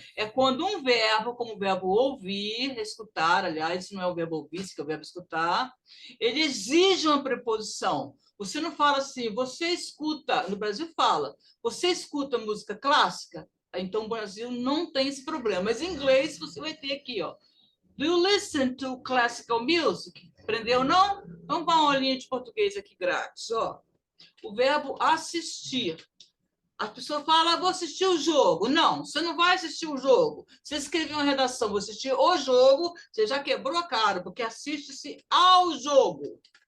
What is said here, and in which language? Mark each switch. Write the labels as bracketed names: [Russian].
[Portuguese] É quando um verbo, como o verbo ouvir, escutar, aliás, isso não é o verbo ouvir, isso é o verbo escutar, ele exige uma preposição. Você não fala assim, você escuta, no Brasil fala, você escuta música clássica? Então, o Brasil não tem esse problema. Mas em inglês, você vai ter aqui, ó. [English] Do you listen to classical music? [Portuguese] Aprendeu, não? Vamos dar uma aulinha de português aqui grátis, ó. O verbo assistir. A pessoa fala, vou assistir o jogo. Não, você não vai assistir o jogo. Você escreveu uma redação, vou assistir o jogo, você já quebrou a cara, porque assiste-se ao jogo.